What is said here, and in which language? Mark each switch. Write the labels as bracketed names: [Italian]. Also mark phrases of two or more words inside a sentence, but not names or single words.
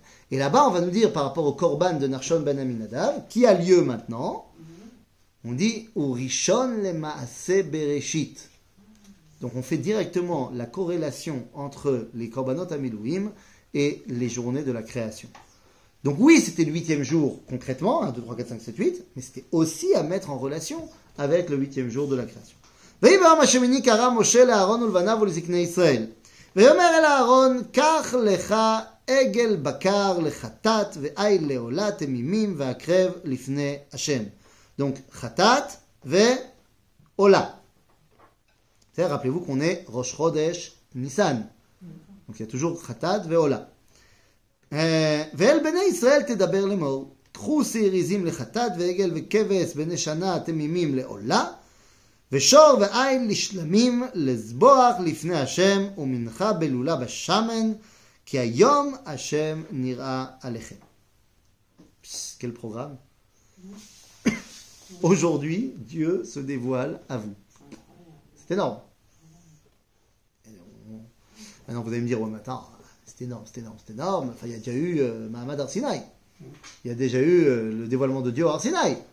[French] Et là-bas, on va nous dire par rapport au Korban de Nachshon ben Aminadav, qui a lieu maintenant, on dit [Hebrew] וראשון למעשה בראשית. [French] Donc on fait directement la corrélation entre les [Hebrew] קרבנות המילואים [French] et les journées de la création. Donc oui, c'était le 8e jour concrètement, 1, 2, 3, 4, 5, 7, 8, mais c'était aussi à mettre en relation avec le 8e jour de la création. [Hebrew] ויבם השמיני קרא משה לאהרון ולבניו ולזקני ישראל. ויאמר אל אהרון, קח לך עגל בקר לחטאת ועיל לעולה תמימים והקרב לפני השם. Donc חטאת ועולה. [French] Rappelez-vous qu'on est [Hebrew] ראש חודש ניסן. [French] Donc il y a toujours [Hebrew] חטאת ועולה. ואל בני ישראל תדבר לאמור, קחו שעירים לחטאת ועגל וכבש בני שנה תמימים לעולה, ושור ועיל לשלמים לזבוח לפני השם ומנחה בלולה בשמן, כי היום השם נראה עליכם. [French] Quel programme. Aujourd'hui, Dieu se dévoile à vous. C'est énorme. Maintenant, vous allez me dire, ouais, mais attends, c'est énorme. Enfin, il y a déjà eu [Hebrew] מעמד הר סיני. [French] Il y a déjà eu le dévoilement de Dieu au Har Sinaï.